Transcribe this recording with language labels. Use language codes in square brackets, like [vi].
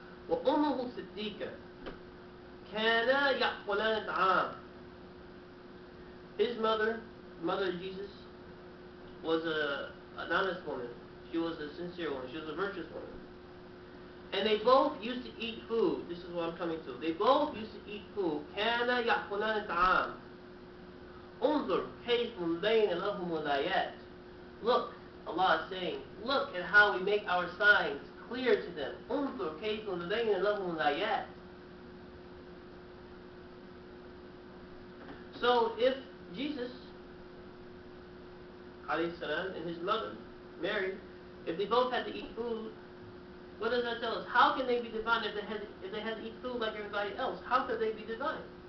[ar] وَأُمُّهُ صِدِّيقَةٌ كَانَا يَأْكُلَانِ الطَّعَامَ, [en] his mother of Jesus, was an honest woman. She was a sincere woman. She was a virtuous woman. And they both used to eat food. This is what I'm coming to. They both used to eat food. [ar] كَانَا يَأْكُلَانِ الطَّعَامَ انظر كيف نبين لهم الآيات. [en] Look, Allah is saying, look at how we make our signs clear to them. [ar] انظر كيف نبين لهم الآيات. [en] So if Jesus alayhi salam and his mother, Mary, if they both had to eat food, what does that tell us? How can they be divine if they had to eat food like everybody else? How could they be divine?